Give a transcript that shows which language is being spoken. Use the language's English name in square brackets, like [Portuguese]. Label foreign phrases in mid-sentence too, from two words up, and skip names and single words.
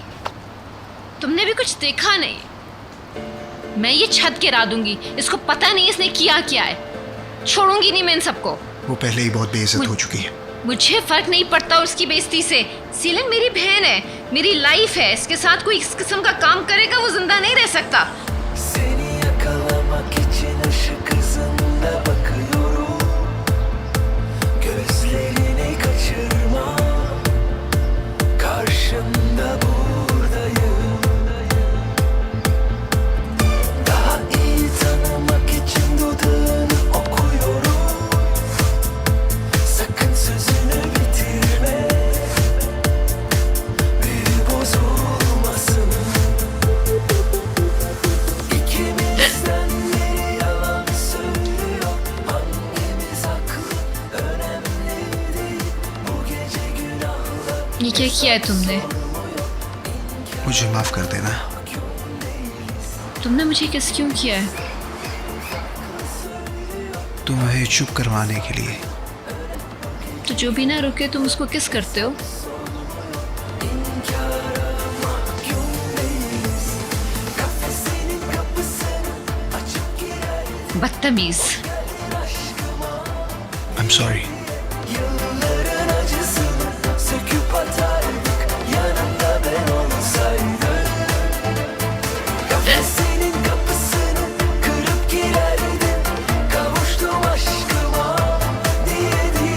[Urdu] تم نے بھی کچھ دیکھا نہیں۔ میں یہ چھت گرا دوں گی. اس کو پتا نہیں اس نے کیا کیا ہے۔ چھوڑوں گی نہیں میں ان سب کو. وہ پہلے ہی بہت بےعزت ہو چکی ہے. مجھے فرق نہیں پڑتا اس کی بےعزتی سے۔ سیلن میری بہن ہے، میری لائف ہے. اس کے ساتھ کوئی اس قسم کا کام کرے گا وہ زندہ نہیں رہ سکتا. [Turkish] Seni yakalamak için ışık hızında bakıyorum. Gözlerini kaçırma. Karşında buradayım. Daha iyi tanımak için dudağını okuyorum. Sakın sözünü bitirme. Büyü bozulmasın. İkimizden biri yalan söylüyor. Hangimiz haklı önemli değil. Bu gece günahla [Urdu] یہ کیا کیا ہے تم نے? مجھے معاف کر دینا. تم نے مجھے کس کیوں کیا ہے? تمہیں چپ کروانے کے لیے. تو جو بھی نہ رکے تم اس کو کس کرتے ہو? بدتمیز. [English] I'm sorry. [Turkish] yılların acısını söküp atardık. Yanımda ben olsaydım. Kafesinin kapısını kırıp girerdim. Kavuştum aşkıma diye diye.